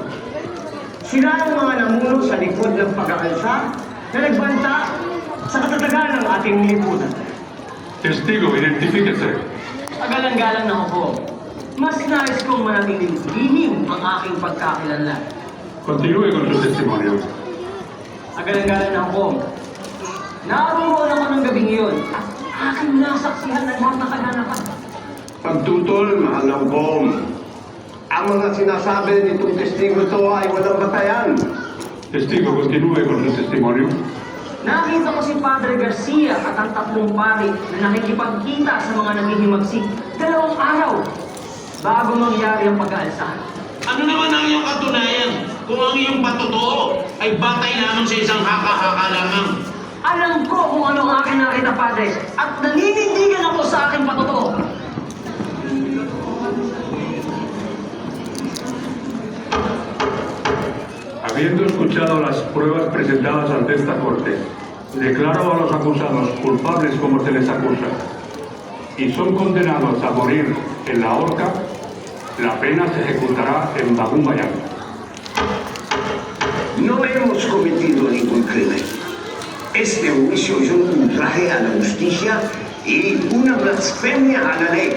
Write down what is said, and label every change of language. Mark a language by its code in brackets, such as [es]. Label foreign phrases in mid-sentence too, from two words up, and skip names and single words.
[tl] Sila ang mga namuno sa likod ng pag-aalsa na nagbanta sa katatagan ng ating lipunan. [es] Testigo, identifíquese. [tl] Pagalang-galang na po. Mas nais kong manatiling lihim ang aking pagkakilala. [es] Continúe con su testimonio. [tl] Agalang-galang na ako. Naroon ako ng gabing iyon at aking nasaksihan ng lahat ng kaganapan. Pagtutol, mahal ng Bom. Ang mga sinasabi nitong testigo ito ay walang batayan. [es] Testigo, continúe con su testimonio. [tl] Nakita ko si Padre Garcia at ang tatlong pari na nakikipagkita sa mga nanghihimagsik 2 araw bago mangyari ang pag-aalsa. Ano naman ang iyong katunayan kung ang iyong patotoo ay batay lamang sa isang haka-haka lamang? Alam ko kung ano ang aking nakita, Padre, at naninindigan ako sa aking patotoo. [es] Habiendo escuchado las pruebas presentadas ante esta corte, declaro a los acusados culpables como se les acusa y son condenados a morir en la horca. La pena se ejecutará en Bagumbayán. No hemos cometido ningún crimen. Este juicio es un ultraje a la justicia y una blasfemia a la ley.